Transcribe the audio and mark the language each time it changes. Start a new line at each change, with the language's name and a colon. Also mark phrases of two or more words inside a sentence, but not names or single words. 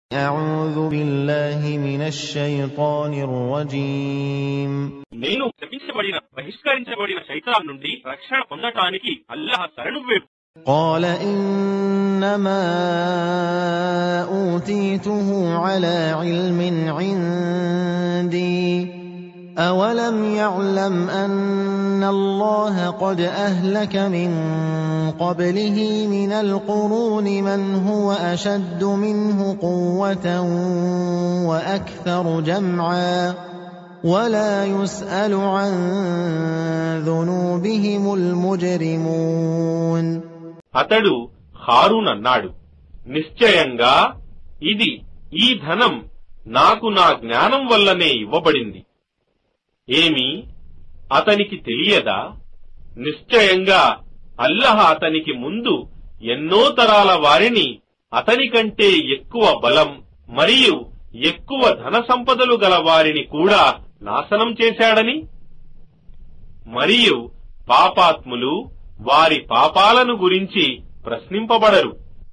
Arabic: أعوذ بالله من الشيطان الرجيم
Telugu: నేను శపించబడిన బహిష్కరించబడిన శైతాన్ నుండి రక్షణ పొందటానికి అల్లాహ్ శరణు వేడు.
Arabic: قال إنما أوتيته على علم عندي أولم يعلم أن الله قد أهلك من قبله من القرون من هو أشد منه قوة وأكثر جمعا ولا يسأل عن ذنوبهم المجرمون.
Telugu: అతడు హారూన్ అన్నాడు, నిశ్చయంగా ఈ ధనం నాకు నా జ్ఞానం వల్లనే ఇవ్వబడింది. ఏమి అతనికి తెలియదా? నిశ్చయంగా అల్లాహ్ అతనికి ముందు ఎన్నో తరాల వారిని అతని కంటే ఎక్కువ బలం మరియు ఎక్కువ ధన సంపదలు గల వారిని కూడా నాశనం చేశాడని, మరియు పాపాత్ములు వారి పాపాలను గురించి ప్రశ్నింపబడరు.